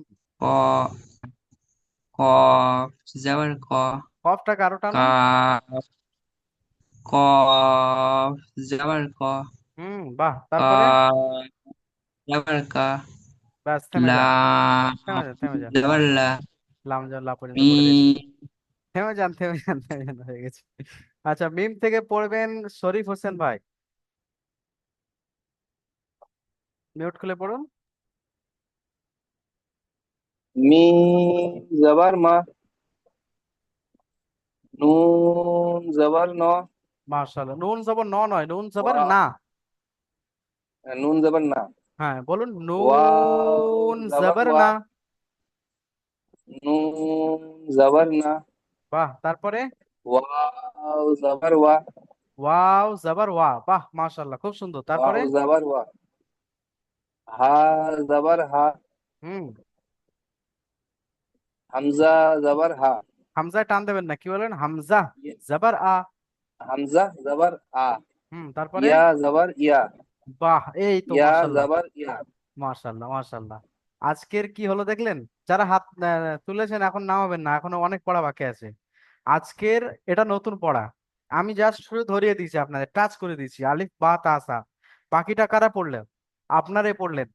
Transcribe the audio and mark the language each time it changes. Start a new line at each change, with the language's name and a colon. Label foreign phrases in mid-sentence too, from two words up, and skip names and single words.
Bangla: ক কফ জবর ক। কফটাকে আরো টানুন। কাফ কফ জবর ক। বাহ। তারপরে? কাফ জবর কা। ব্যাস, থেমে যান, থেমে লাম যান, থেমে যান। জবর লা। লাম লা পর্যন্ত পড়ে দিয়েছে। মিম থেমে যান, থেমে যান, থেমে যান, হয়ে গেছে। আচ্ছা, মিম থেকে পড়বেন শরীফ হোসেন ভাই। মিউট খুলে পড়ুন। মিম জবর মা। নুন জবর ন। মাশাআল্লাহ, নুন জবর ন নয়, নুন জবর ওয়া। না। নুন জবর না। হ্যাঁ, বলুন ওয়াও নুন জবর জবর ওয়া। না। নুন জবর না। বাহ। তারপরে? ওয়াও জবর ওয়া। ওয়াও জবর ওয়া, বাহ মাশাআল্লাহ, খুব সুন্দর। তারপরে ওয়াও জবর ওয়া। হা জবর হা। হুম, হামজা জবর হা। হামজায় টান দেবেন না, কি বলেন? হামজা ये- জবর আ। হামজা জবর আ। হুম, তারপরে ইয়া জবর ইয়া। বাহ, এই তো या মাশাআল্লাহ, জবর ইয়া। মাশাআল্লাহ মাশাআল্লাহ। আজকের কি হলো দেখলেন? যারা হাত তুলেছেন এখন নামাবেন না, এখনো অনেক পড়া বাকি আছে। আজকের এটা নতুন পড়া, আমি জাস্ট শুরু ধরিয়ে দিয়েছি, আপনাদের টাচ করে দিয়েছি, আলিফ বা তা সা। বাকিটা কারা পড়লেন? আপনারাই পড়লেন।